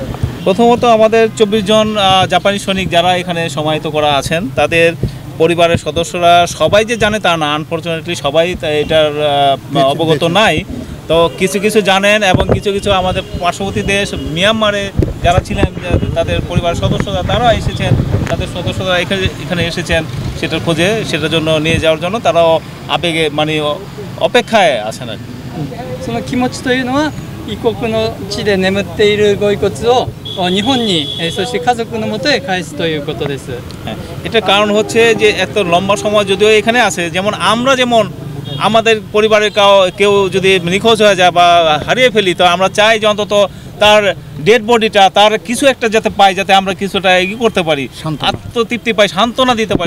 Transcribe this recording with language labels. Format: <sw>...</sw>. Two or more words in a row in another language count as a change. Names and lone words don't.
<bn>প্রথমত আমাদের 24 জন জাপানি সৈনিক যারা এখানে সমাহিত করা আছেন, তাদের পরিবারের সদস্যরা সবাই যে জানে তা না, আনফর্চুনেটলি সবাই এটার অবগত নাই। তো কিছু কিছু জানেন এবং কিছু কিছু আমাদের পার্শ্ববর্তী দেশ মিয়ানমারে যারা ছিলেন তাদের পরিবারের সদস্যরা তারা এসেছেন, তাদের সদস্যরা এখানে এসেছেন সেটার খোঁজে, সেটার জন্য নিয়ে যাওয়ার জন্য তারাও আবেগে মানে অপেক্ষায় আছেন আর কি।</bn> <ja>その気持ちというのは異国の地で眠っているご遺骨を日本に、そして家族のもとへ返すということです。</ja> <bn>এটার কারণ হচ্ছে যে এত লম্বা সময় যদিও এখানে আছে, যেমন আমরা যেমন আমাদের পরিবারের কেউ যদি নিখোঁজ হয়ে যায় বা হারিয়ে ফেলি, তো আমরা চাই যে অন্তত তার</bn> <en>dead bodyটা,</en> <bn>তার কিছু একটা যাতে পাই, যাতে আমরা কিছুটা এগিয়ে করতে পারি, আত্মতৃপ্তি পাই, সান্ত্বনা দিতে পারি।</bn>